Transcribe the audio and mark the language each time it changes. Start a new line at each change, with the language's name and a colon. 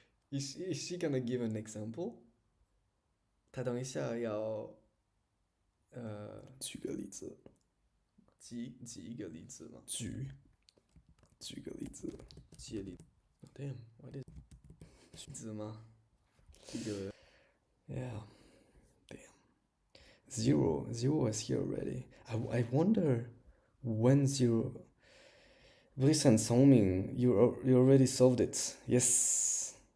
English: Is she gonna give an example?
Chinese: 他等一下要举个例子，举一个例子吗？举个例子，举例。
English: Damn, what is
Chinese: 例子吗？ 这个
English: Yeah, damn. Zero was here already. I wonder when Zero. Bliss and Songming, you already solved it. Yes.